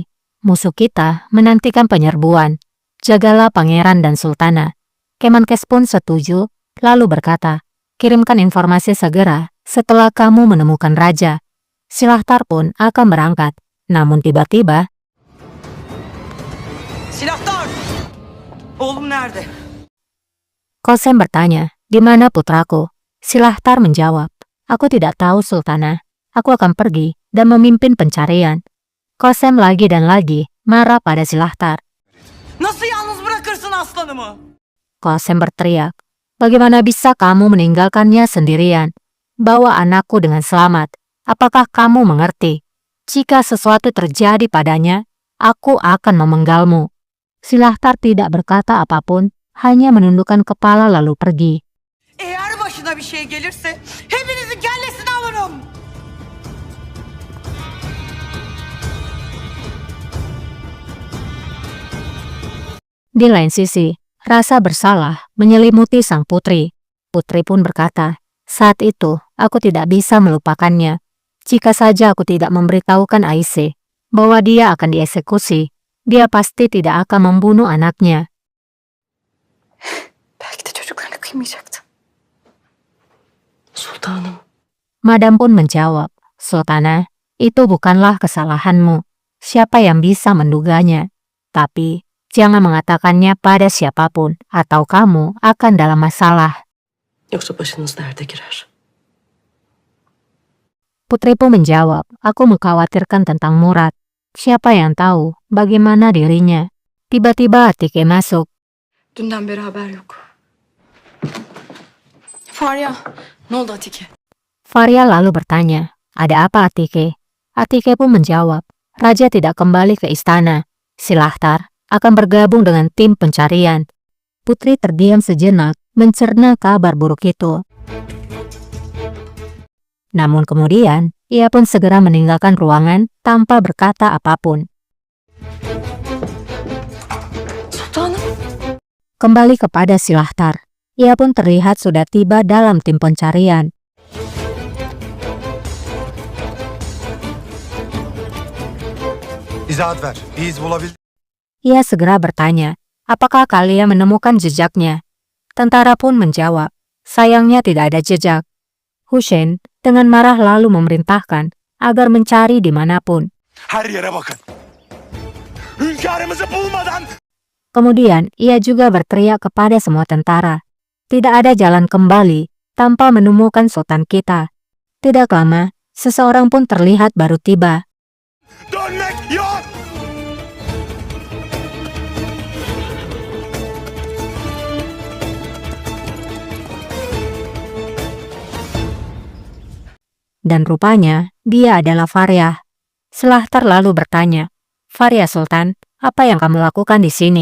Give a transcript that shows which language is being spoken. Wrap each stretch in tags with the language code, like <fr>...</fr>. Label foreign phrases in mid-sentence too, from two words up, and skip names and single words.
<id>Musuh kita menantikan penyerbuan. Jagalah pangeran dan sultana. Kemenkes pun setuju, lalu berkata, kirimkan informasi segera setelah kamu menemukan raja. Silahtar pun akan berangkat. Namun tiba-tiba,</id> <tr>Silahtar! Oğlum nerede?</tr> <id>Qasem bertanya, di mana putraku? Silahtar menjawab, aku tidak tahu Sultana. Aku akan pergi dan memimpin pencarian. Qasem lagi dan lagi marah pada Silahtar.</id> <tr>Nasıl yalnız bırakırsın aslanımı?</tr> <id>Qasem berteriak, bagaimana bisa kamu meninggalkannya sendirian? Bawa anakku dengan selamat. Apakah kamu mengerti? Jika sesuatu terjadi padanya, aku akan memenggalmu. Silahtar tidak berkata apapun, hanya menundukkan kepala lalu pergi.</id> <tr>Eğer başına bir şey gelirse hepinizin kellesini alırım.</tr> <id>Di lain sisi, rasa bersalah menyelimuti sang putri. Putri pun berkata, saat itu aku tidak bisa melupakannya. Jika saja aku tidak memberitahukan Aisyah bahwa dia akan dieksekusi, dia pasti tidak akan membunuh anaknya.</id> <tr>Belki de çocuklarına kıymayacaktı. Sultanım.</tr> <id>Madam pun menjawab, Sultana, itu bukanlah kesalahanmu. Siapa yang bisa menduganya? Tapi jangan mengatakannya pada siapapun, atau kamu akan dalam masalah.</id> <tr>Yoksa başınız derde girer.</tr> <id>Putri pun menjawab, aku mengkhawatirkan tentang Murad. Siapa yang tahu bagaimana dirinya? Tiba-tiba Atike masuk.</id> <tr>Dünden beri haber yok. Farya, ne oldu Atike?</tr> <id>Faria lalu bertanya, ada apa Atike? Atike pun menjawab, Raja tidak kembali ke istana. Silahtar akan bergabung dengan tim pencarian. Putri terdiam sejenak mencerna kabar buruk itu. Namun kemudian, ia pun segera meninggalkan ruangan tanpa berkata apapun.</id> <tr>Sultanım.</tr> <id>Kembali kepada Silahtar. Ia pun terlihat sudah tiba dalam tim pencarian.</id> <tr>İzahat ver. Bir iz bulabildik.</tr> <id>Ia segera bertanya, apakah kalian menemukan jejaknya? Tentara pun menjawab, sayangnya tidak ada jejak. Husain dengan marah lalu memerintahkan agar mencari dimanapun.</id> <tr>Her yere bakın. Hünkârımızı bulmadan...</tr> <id>Kemudian ia juga berteriak kepada semua tentara. Tidak ada jalan kembali tanpa menemukan sultan kita. Tidak lama, seseorang pun terlihat baru tiba.</id> <tr>Dönmek yok!</tr> <id>Dan rupanya dia adalah Faryah. Silahtar lalu bertanya, "Faryah Sultan, apa yang kamu lakukan di sini?</id>